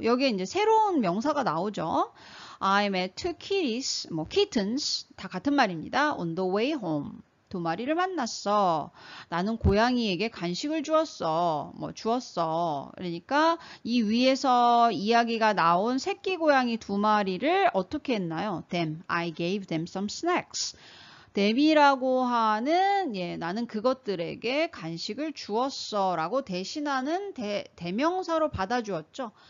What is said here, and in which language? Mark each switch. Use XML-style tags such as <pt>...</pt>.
<ko>여기에 이제 새로운 명사가 나오죠.</ko> <en>I met 2 kitties, kittens</en> <ko>다 같은 말입니다.</ko> <en>On the way home.</en> <ko>2마리를 만났어. 나는 고양이에게 간식을 주었어. 주었어. 그러니까 이 위에서 이야기가 나온 새끼 고양이 2마리를 어떻게 했나요?</ko> <en>Them. I gave them some snacks.</en> <ko>them이라고 하는, 예, 나는 그것들에게 간식을 주었어 라고 대신하는 대명사로 받아주었죠.</ko>